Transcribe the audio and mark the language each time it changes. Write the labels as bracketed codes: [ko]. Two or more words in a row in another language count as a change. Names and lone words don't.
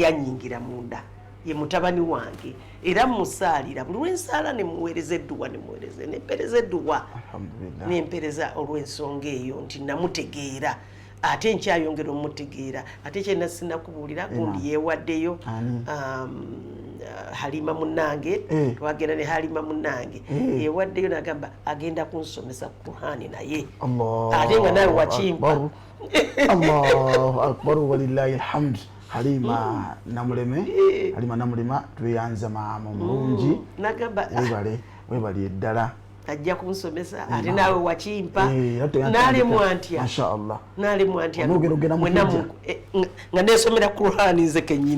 [lg] yanyingira munda ye mutabani wange era musaalira buli lwensaala nemuweereza edduwa nempereza edduwa nempereza olw'ensonga eyo nti namutegeera ate nkyayongera omutegeera ate kyena sinakubuulira gundi yeewaddeyo Halimah munnange twagenda ne Halimah munnange yeewaddeyo nagamba agenda kunsomesa Qur'ani naye ate nga nawe wakimpa [ar] الله أكبر ولله الحمد [lg] Halimah namulema tweyanza maama mulungi nagamba webali eddala ajja kunsomesa ate naawe wakimpa nalemwantya nga nesomera Qur'ani nze kenyini